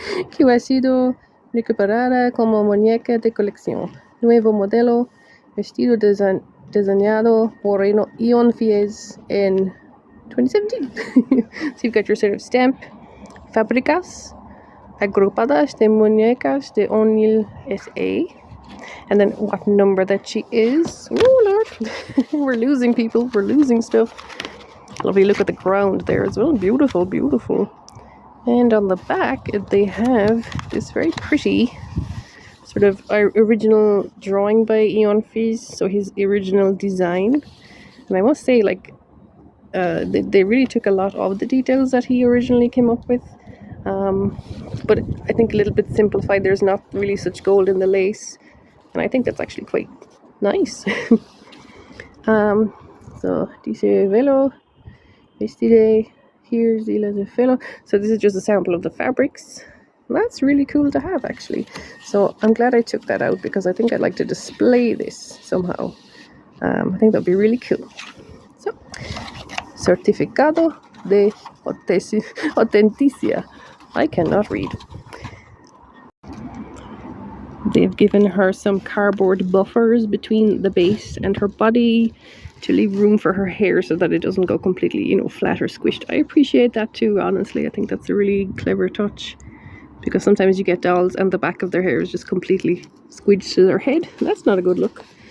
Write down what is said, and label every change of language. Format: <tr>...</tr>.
<es>Que ha sido recuperada como muñeca de colección. Nuevo modelo, vestido diseñado por Ion Fiz en 2017.</es> <en>So you've got your sort of stamp.</en> <es>Fábricas agrupadas de muñecas de O'Neill S.A.</es> <en>And then what number that she is. Oh Lord, we're losing people, we're losing stuff. Lovely look at the ground there as well. Beautiful, beautiful. And on the back, they have this very pretty sort of original drawing by Ion Fiz, so his original design. And I must say, like, they really took a lot of the details that he originally came up with. But I think a little bit simplified. There's not really such gold in the lace. And I think that's actually quite nice. So, dice velo, vestide. Here's the fellow. So this is just a sample of the fabrics. That's really cool to have, actually. So I'm glad I took that out, because I think I'd like to display this somehow. I think that'd be really cool. So,</en> <es>Certificado de autenticidad.</es> <en>I cannot read. They've given her some cardboard buffers between the base and her body to leave room for her hair so that it doesn't go completely, you know, flat or squished. I appreciate that too, honestly. I think that's a really clever touch, because sometimes you get dolls and the back of their hair is just completely squidged to their head. That's not a good look.</en>